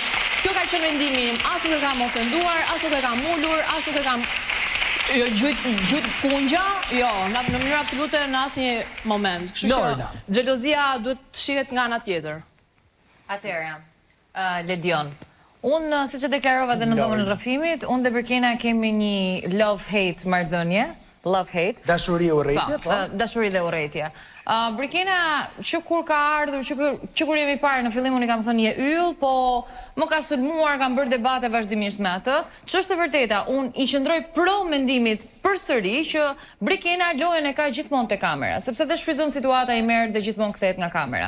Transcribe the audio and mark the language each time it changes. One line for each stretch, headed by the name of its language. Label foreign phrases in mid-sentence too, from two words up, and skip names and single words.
Albanian: Kjo ka qenë mendimi im, as nuk e kam ofenduar, as nuk e kam ulur, as nuk e kam gjujt kungja, jo, në mënyrë absolute në asnjë moment. Kështu që xhelozia duhet të shihet nga ana tjetër. Atëherë, Ledion, unë siç e deklarova edhe në dhomën e rrëfimit, unë dhe Brikena kemi një
English: love-hate
Albanian: marrëdhënie,
English: love-hate.
Albanian: Dashuri e urrëtie, po? Dashuri dhe urrëtie. Brikena, që kur ka ardhur, që kur jemi parë në fillim unë i kam thënë je yll, po më ka sulmuar, kam bërë debate vazhdimisht me atë. Ç'është e vërteta, unë i qëndroj pro mendimit përsëri që Brikena lojën e ka gjithmonë te kamera, sepse dhe shfrytëzon situata i merr dhe gjithmonë kthehet nga kamera.